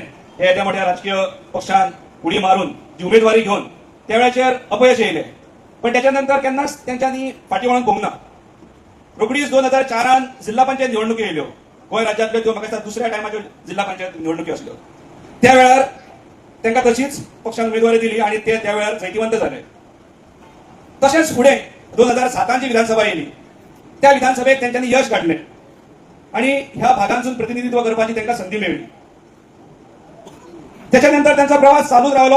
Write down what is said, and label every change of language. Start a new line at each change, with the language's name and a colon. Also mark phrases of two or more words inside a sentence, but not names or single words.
Konkani: हे येद्या मोठ्या राजकीय पक्षान उडी मारून जी उमेदवारी घेवन त्या वेळाचेर अपयश येयलें. पण त्याच्यानंतर केन्नाच तेंच्यांनी फाटी वळोन पळोवंक ना. रोखडीच 2004 जिल्हा पंचायत निवडणुकी येयल्यो. गोंय राज्यांतल्यो त्यो म्हाका दिसता दुसऱ्या टायमाच्यो जिल्हा पंचायत निवडणुकी आसल्यो.
Marathi: त्या वेळार त्यांना तशीच पक्षाने उमेदवारी दिली आणि ते त्यावेळेला जैतिवंत झाले. तसेच पुढे 2007 विधानसभा येली. त्या विधानसभेत त्यांनी यश गाठले आणि ह्या भागांतून प्रतिनिधित्व करण्याची त्यांना संधी मिळाली. त्याच्यानंतर त्यांचा प्रवास चालूच राहिलो.